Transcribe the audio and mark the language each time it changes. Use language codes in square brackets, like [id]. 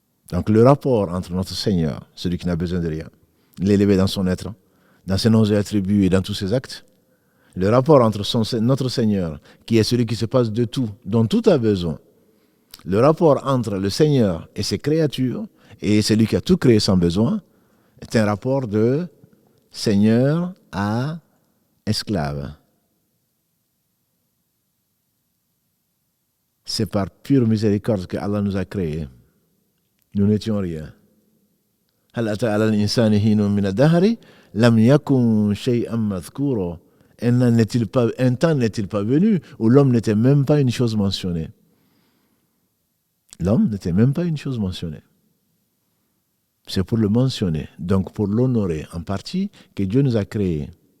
[fr] Donc le rapport entre notre Seigneur, celui qui n'a besoin de rien, l'élevé dans son être, dans ses noms et attributs et dans tous ses actes, le rapport entre notre Seigneur, qui est celui qui se passe de tout, dont tout a besoin, le rapport entre le Seigneur et ses créatures, et celui qui a tout créé sans besoin, est un rapport de Seigneur à esclave. c'est par pure miséricorde que Allah nous a créés. Nous n'étions rien. [ar] هل أتى على الإنسان حين من الدهر لم يكن شيئا مذكورا. [fr] Un temps n'est-il pas venu où l'homme n'était même pas une chose mentionnée. L'homme n'était même pas une chose mentionnée. C'est pour le mentionner, donc pour l'honorer en partie, que Dieu nous a créés.